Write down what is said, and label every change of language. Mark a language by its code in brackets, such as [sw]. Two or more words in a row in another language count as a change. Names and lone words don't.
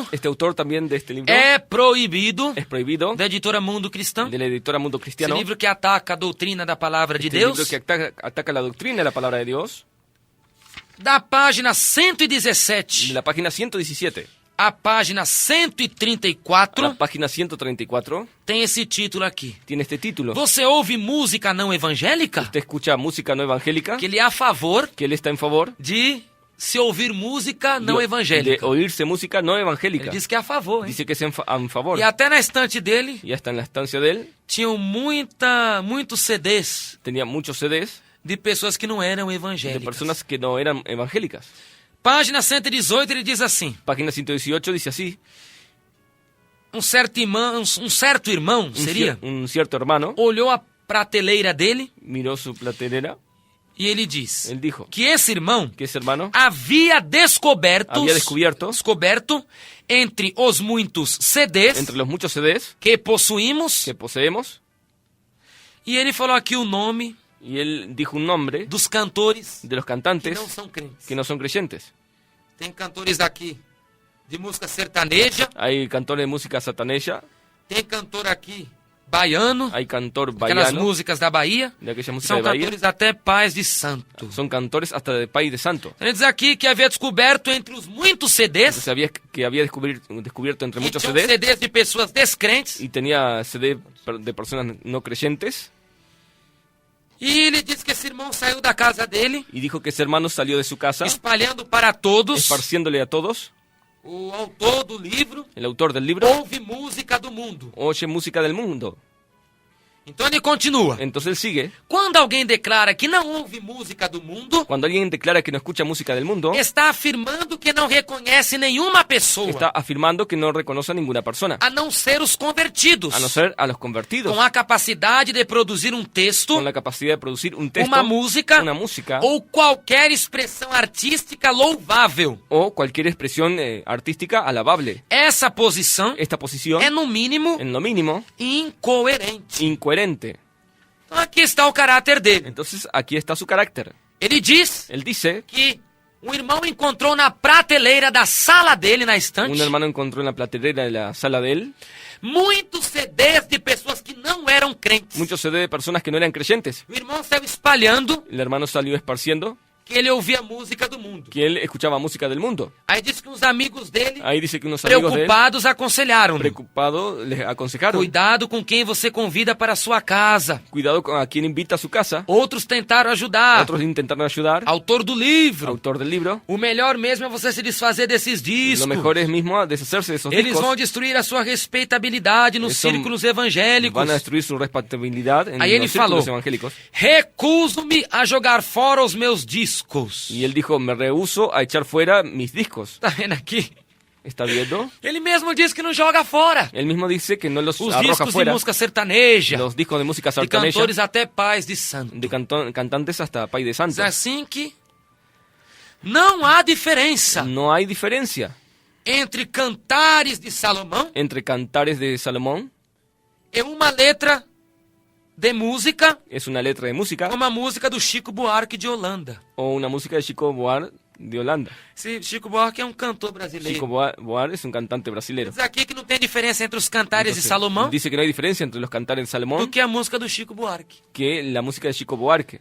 [es] Este autor también de este libro [pt] é proibido, [es] es prohibido, [pt] da editora Mundo Cristão. [es] de la editora Mundo [pt] Esse [es] Cristiano. [pt] livro que ataca a doutrina da palavra de [es] Este [pt] Deus. [es] libro que ataca la doctrina de la palabra de Dios. [pt] Da página [es] De 117 la página 117 [pt] à página [es] a 134, la página 134 [pt] tem esse título aqui. [es] tiene este título. [pt] Você ouve música não evangélica? [es] Usted escucha música no evangélica, [pt] Que ele é a favor [es] que él está en favor [pt] de se ouvir música não [es] de [pt] evangélica. [es] oírse música no [pt] Ele [es] evangélica. [pt] diz que é a favor, hein? [es] Dice que es en favor. [pt] E até na estante dele [es] Y hasta en la estancia de él [pt] tinham muitos CDs [es] tenía muchos CDs [pt] de pessoas que não eram [es] de [pt] evangélicas. [es] personas que no eran evangélicas. [pt] Página 118 ele diz assim: [es] Página 118 dice así: [pt] um certo irmão, seria, [es] un cierto hermano [pt] olhou a prateleira dele [es] miró su platerera [pt] E ele diz [es] Él dijo [pt] que esse irmão [es] que ese hermano [pt] havia descoberto entre os muitos CDs [es] entre los muchos CDs [pt] que possuímos, [es] que poseemos, [pt] e ele falou aqui o nome [es] y él dijo un nombre [pt] dos cantores [es] de los [pt] que [es] cantantes [pt] não são crentes. [es] que no son creyentes. [pt] Tem cantores aqui de música sertaneja, [es] Hay cantores de música sataneja, [pt] tem cantor aqui baiano, [es] hay cantor [pt] aquelas [es] baiano, [pt] músicas da Bahia, [es] de aquella música [pt] são [es] de Bahía, [pt] cantores até pais de santo. [es] son cantores hasta de Pai de Santo. [pt] Ele diz aqui que havia descoberto entre os muitos CDs, [es] Entonces había descubierto entre [pt] que [es] muchos [pt] tinham [es] CDs [pt] CDs de pessoas descrentes, [es] y tenía CD de personas no creyentes, [pt] e ele diz que esse irmão saiu da casa dele, [es] y dijo que ese hermano salió de su casa [pt] espalhando para todos, [es] esparciéndole a todos. [pt] o autor do livro [es] El autor del libro [pt] ouve música do mundo. [es] oye música del mundo. [pt] Então ele continua. [es] Entonces él sigue. [pt] Quando alguém declara que não ouve música do mundo, [es] Cuando alguien declara que no escucha música del mundo, [pt] está afirmando que não reconhece nenhuma pessoa, [es] está afirmando que no reconoce a ninguna persona, [pt] a não ser os convertidos, [es] a no ser a los convertidos, [pt] com a capacidade de produzir um texto, [es] con la capacidad de producir un texto, [pt] uma música [es] una música [pt] ou qualquer expressão artística louvável. [es] o cualquier expresión artística alabable. [pt] Essa posição [es] Esta posición, [pt] é, no mínimo, [es] en lo mínimo, [pt] incoerente. [es] incoherente. [pt] Então aqui está o caráter dele. [es] Entonces aquí está su carácter. [pt] Ele diz [es] Él dice, [pt] que um irmão encontrou na prateleira da sala dele, na estante, [es] un hermano encontró en la platerera de la sala de él [pt] muitos CDs de pessoas que não eram crentes. [es] muchos CD de personas que no eran creyentes. [pt] O irmão saiu espalhando [es] El hermano salió esparciendo [pt] que ele ouvia música do mundo. [es] que él escuchaba música del mundo. [pt] Aí diz que uns amigos dele, [es] Ahí dice que unos amigos de él, [pt] preocupados, aconselharam-no. [es] preocupados, les aconsejaron: [pt] Cuidado com quem você convida para a sua casa. [es] cuidado con a quien invita a su casa. [pt] Outros tentaram ajudar. [es] Otros intentaron ayudar. [pt] Autor do livro. [es] Autor del libro. [pt] O melhor mesmo é você se desfazer desses discos. [es] Lo mejor es mismo deshacerse de esos [pt] Eles [es] discos. [pt] vão destruir a sua respeitabilidade nos [es] Eso [pt] círculos evangélicos. [es] Van a destruir su respetabilidad en [pt] Aí ele [es] los círculos [pt] falou: [es] evangélicos. [pt] recuso-me a jogar fora os meus discos. [es] Y él dijo: me rehúso a echar fuera mis discos. [pt] Tá vendo aqui? [es] ¿Está viendo? [pt] Ele mesmo diz que não joga fora. [es] Él mismo dice que no los [pt] Os [es] arroja [pt] discos de [es] fuera. [pt] música sertaneja, [es] Los discos de música [pt] de [es] sartaneja, [pt] cantores até pais de santo. [es] de cantantes hasta Pai de Santo. [pt] É assim que não há diferença [es] No hay diferencia [pt] entre Cantares de Salomão [es] entre Cantares de Salomón, [pt] e uma letra de música, [es] es una letra de música, [pt] uma música do Chico Buarque de Holanda. [es] o una música de Chico Buarque de Holanda. [pt] Esse Chico Buarque é um cantor brasileiro. [es] Chico Buarque es un cantante brasileño. [pt] Diz aqui que não tem diferença entre os Cantares de Salomão [es] Dice que no hay diferencia entre los Cantares de [pt] do [es] Salomón [pt] que a música do Chico Buarque. [es] que la música de Chico Buarque,